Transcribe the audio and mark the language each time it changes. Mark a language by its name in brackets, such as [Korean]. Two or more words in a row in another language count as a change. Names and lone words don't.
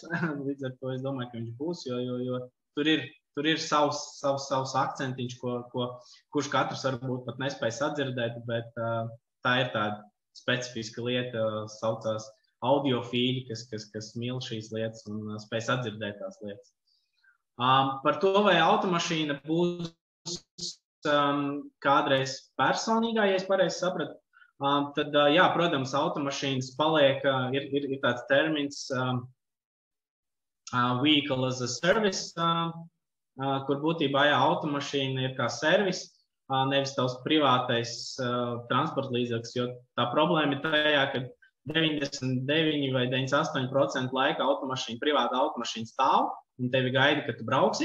[Latvian] Līdz ar to es domāju, ka viņš būs, jo tur ir savs akcentiņš, kurš katrs varbūt pat nespēj sadzirdēt, bet tā ir tāda specifiska lieta, saucās audiofīļi, kas mīl šīs lietas un spēj sadzirdēt tās lietas. Par to, vai automašīna būs kādreiz personīgā, ja es pareizi sapratu, tad, jā, protams, automašīnas paliek, ir tāds termins [English] vehicle as a service, [Latvian] kur būtībā, jā, automašīna ir kā servis, nevis tavs privātais transporta līdzeklis, jo tā problēma ir tajā, ka 99 vai 98% laika privāta automašīna stāv un tevi gaida, ka tu brauksi.